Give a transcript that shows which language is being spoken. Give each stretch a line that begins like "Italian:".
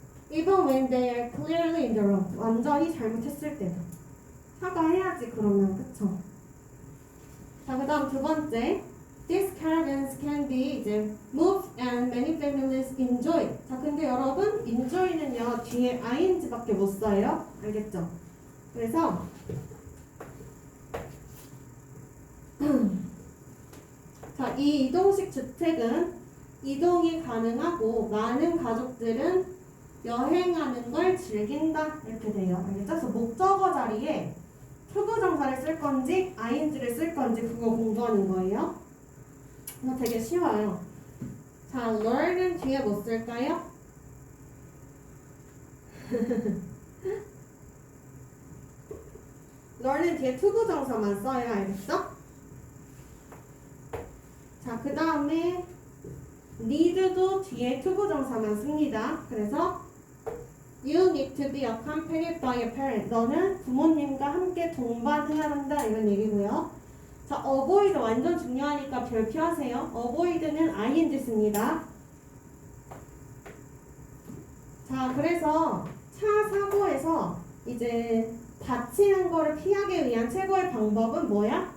English: Even when they are clearly in the wrong.
Korean: 완전히 잘못했을 때도. 사과해야지, 그러면. 그쵸? 자, 그 다음 두 번째.
English: These caravans can be 이제 moved and many families enjoy.
Korean: 자, 근데 여러분 enjoy는요 뒤에 ing밖에 못 써요. 알겠죠? 그래서 자, 이 이동식 주택은 이동이 가능하고 많은 가족들은 여행하는 걸 즐긴다 이렇게 돼요. 알겠죠? 그래서 목적어 자리에 투부정사를 쓸 건지 ing를 쓸 건지 그거 공부하는 거예요. 이거 되게 쉬워요. 자, learn은 뒤에 뭐 쓸까요? learn은 뒤에 투부정사만 써요. 알겠어? 자, 그 다음에 need도 뒤에 투부정사만 씁니다.
English: 그래서 You need to be accompanied by a parent.
Korean: 너는 부모님과 함께 동반해야 한다 이런 얘기고요. 자, avoid 완전 중요하니까 별표하세요. avoid는 ing 씁니다. 자, 그래서 차 사고에서 이제 다치는 거를 피하기 위한 최고의 방법은 뭐야?